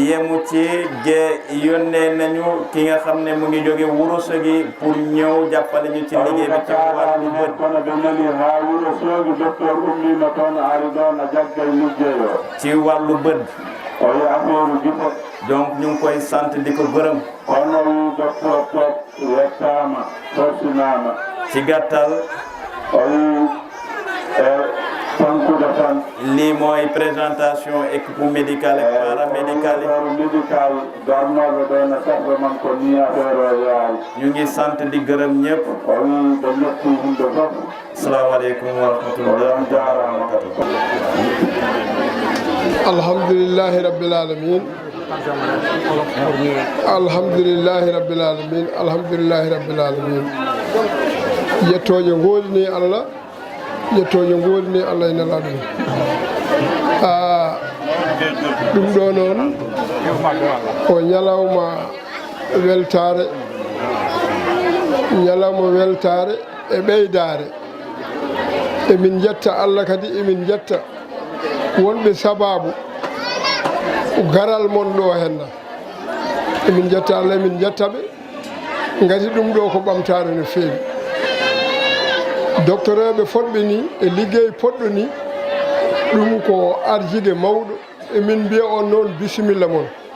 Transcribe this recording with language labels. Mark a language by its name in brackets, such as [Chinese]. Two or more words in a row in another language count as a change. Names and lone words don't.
[Wolof] yemu ci yónnee nañu ki nga xam ne mu ngi jóge Ourossogui pour ñëw jàppale ñu ci liggéey bi ci wàllu bët [Fula] kono ɓe nani ha Ourossogui docteur ummima toon ari ɗon a jaggay liggey o [Wolof] ci wàllu bët [Fula] o yi affaire gite [Wolof] donc ñu ngi koy sant di ko gërëm [Fula] kono wi docteur Top yettama torsinama [Wolof] ci gàttal [Fula] o yi tankude tan [Wolof] lii mooy [French] présentation équipe médicale et paramédicale [Fula] médical darnoɓe ɗo no safre man ko ni affaire o yaari [Wolof] ñu ngi sant di gërëm ñëpp [Fula] o wi ɓe ñetti yimɓe fof [Arabic] السلام عليكم ورحمة الله تعالى وبركاته الحمد لله رب العالمين الحمد لله رب العالمين الحمد لله رب العالمين [Fula] yettoje golini Allah yettoje golini Allah ina laɗum ɗum ɗo noon o ñalawma weltare e ɓeydare emin jetta Allah kadi emin jetta wonɓe sababu garal mon ɗo henna emin jetta Allah emin jettaɓe gati ɗum ɗo ko ɓamtare no feewi doctoreɓe fotɓe ni e liggey poɗɗo ni ɗum ko arjide mawɗo emin mbiya on noon bisimilla mon